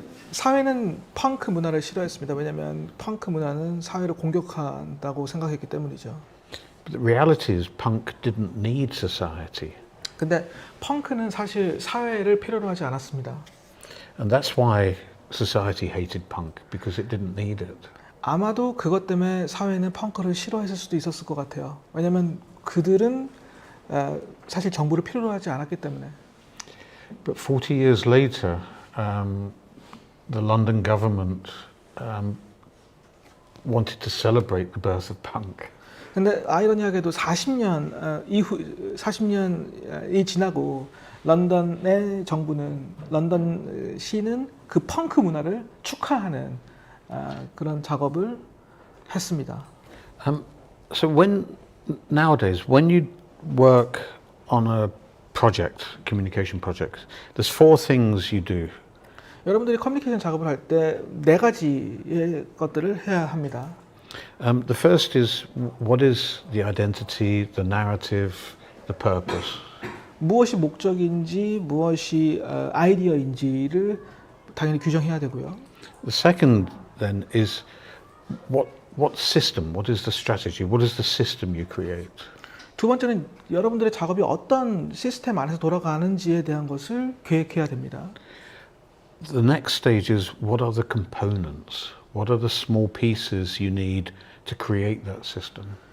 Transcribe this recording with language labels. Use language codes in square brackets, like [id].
[ko] 사회는 펑크 문화를 싫어했습니다. 왜냐하면 펑크 문화는 사회를 공격한다고 생각했기 때문이죠. [en] But the reality is, punk didn't need society. [ko] 근데 펑크는 사실 사회를 필요로 하지 않았습니다. [en] And that's why society hated punk, because it didn't need it. [ko] 아마도 그것 때문에 사회는 펑크를 싫어했을 수도 있었을 것 같아요. 왜냐하면 그들은 사실 정부를 필요로 하지 않았기 때문에. [en] But 40 years later, the London government wanted to celebrate the birth of punk. [ko] 근데 아이러니하게도 40년이 지나고 런던의 정부는, 런던 시는 그 펑크 문화를 축하하는 그런 작업을 했습니다. [en] So nowadays, when you work on a project, communication project, there's four things you do. [ko] 여러분들이 커뮤니케이션 작업을 할 때 네 가지의 것들을 해야 합니다. [en] The first is what is the identity, the narrative, the purpose. [ko] 무엇이 목적인지 무엇이 아이디어인지를 당연히 규정해야 되고요. [en] The second then is what system, what is the strategy, what is the system you create. [ko] 두 번째는 여러분들의 작업이 어떤 시스템 안에서 돌아가는지에 대한 것을 계획해야 됩니다. [en] The next stage is what are the components? What are the small pieces you need to create that system?